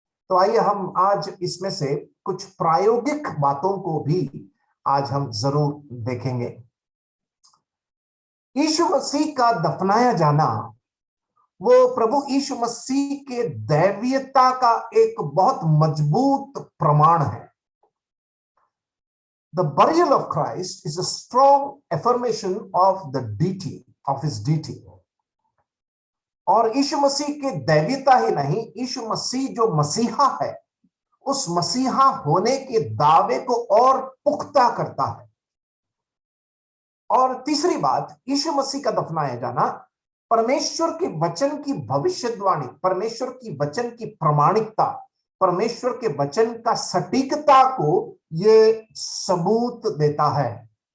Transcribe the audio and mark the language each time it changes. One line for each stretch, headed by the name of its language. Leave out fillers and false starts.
Hindi: तो आइए हम आज इसमें से कुछ प्रायोगिक बातों को भी आज हम जरूर देखेंगे। यीशु मसीह का दफनाया जाना वो प्रभु यीशु मसीह के दैवीयता का एक बहुत मजबूत प्रमाण है।
English: The burial of Christ is a strong affirmation of the deity, of his deity.
Hindi: और यीशु मसीह के दैवीयता ही नहीं, यीशु मसीह जो मसीहा है, उस मसीहा होने के दावे को और पुख्ता करता है। और तीसरी बात, यीशु मसीह का दफनाया जाना परमेश्वर के वचन की भविष्यवाणी, परमेश्वर की वचन की प्रामाणिकता, परमेश्वर के वचन का सटीकता को ये सबूत देता है।